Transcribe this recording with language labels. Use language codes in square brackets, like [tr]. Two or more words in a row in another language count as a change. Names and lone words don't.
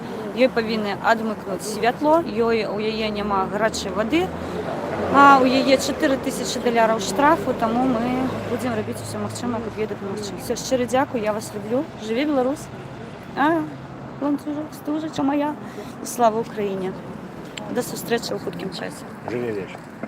[be] Ёй павінны адмыкнуць святло, у яе няма гарачай вады. У яе $4000 штрафу, таму мы будзем рабіць усё магчымае, каб ёй дапамагчы. Все, шчыры дзякуй, я вас люблю. Жыве Беларусь. Ланцужок, стужачка моя. [uk] Слава Україні. [be] До сустрэчы ў хуткім часе. Жыве вечар.